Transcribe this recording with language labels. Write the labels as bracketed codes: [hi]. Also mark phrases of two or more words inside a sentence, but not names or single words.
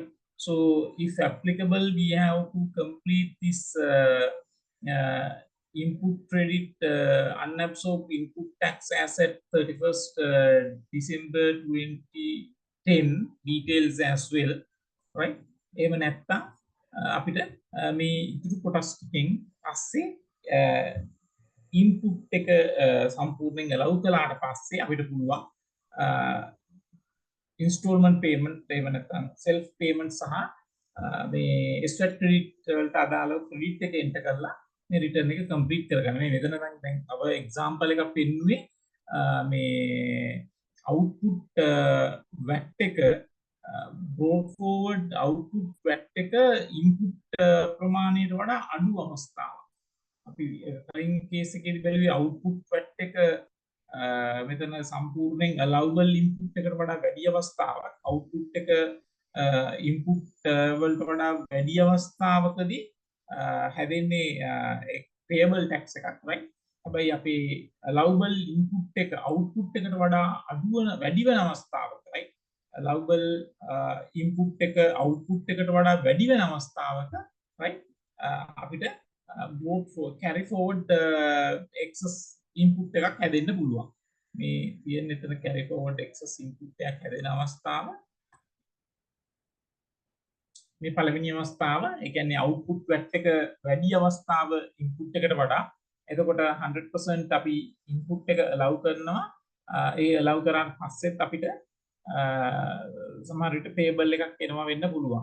[en] So if applicable, we have to complete this input credit unabsorbed input tax asset 31st December 2010 details as well, right? [si] එහෙම නැත්නම් අපිට මේ ඉතුරු කොටස් ටිකෙන් පස්සේ input එක සම්පූර්ණයෙන් allow කළාට පස්සේ අපිට පුළුවන් [en] installment payment [si] එහෙම නැත්නම් [en] self payment [si] සහ මේ [en] SVAT credit [si] වලට අදාළව credit එක enter කරලා මේ return එක complete කරගන්න. මේ මෙතන දැන් අව example එකක් පෙන්නුවේ මේ [en] output VAT [si] එක [en] brought forward output VAT [si] එක input ප්‍රමාණයට වඩා අඩු අවස්ථාවක්. අපි කලින් කේස් එකේදී බැලුවේ [en] output VAT [si] එක මෙතන සම්පූර්ණයෙන් [en] allowable input [si] එකට වඩා වැඩි අවස්ථාවක්. output එක input වලට වඩා වැඩි අවස්ථාවකදී හැදෙන්නේ [en] payable tax [si] එකක්, right? හැබැයි අපේ [en] allowable input [si] එක output එකට වඩා අඩු වෙන වැඩි වෙන අවස්ථාවක, right? [en] allowable input [si] එක output එකට වඩා වැඩි වෙන අවස්ථාවක, right? අපිට [en] carry forward excess input [si] එකක් හැදෙන්න පුළුවන්. මේ තියෙන එතන [en] carry forward excess input [si] එකක් හැදෙන අවස්ථාව මේ පළවෙනි අවස්ථාව, ඒ කියන්නේ [en] output VAT [si] එක වැඩි අවස්ථාව input එකට වඩා. එතකොට 100% අපි input එක allow කරනවා. ඒ allow කරාන් පස්සෙත් අපිට සමහර විට payable එකක් එනවා වෙන්න පුළුවන්.